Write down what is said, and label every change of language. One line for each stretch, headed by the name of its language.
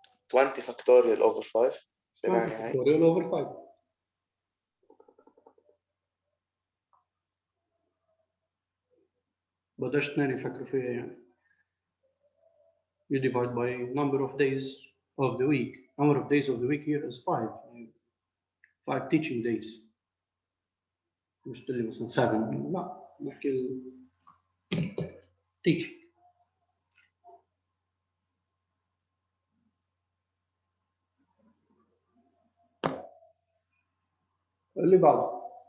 English: 20 factorial over 5. 20 factorial over 5.
Arabic: بدأش اثنين يفكروا فيها يعني.
English: You divide by number of days of the week. Number of days of the week here is 5.
Arabic: 5 teaching days. مش تقول لي مثلا 7. لا نحكي teaching. اللي بعده.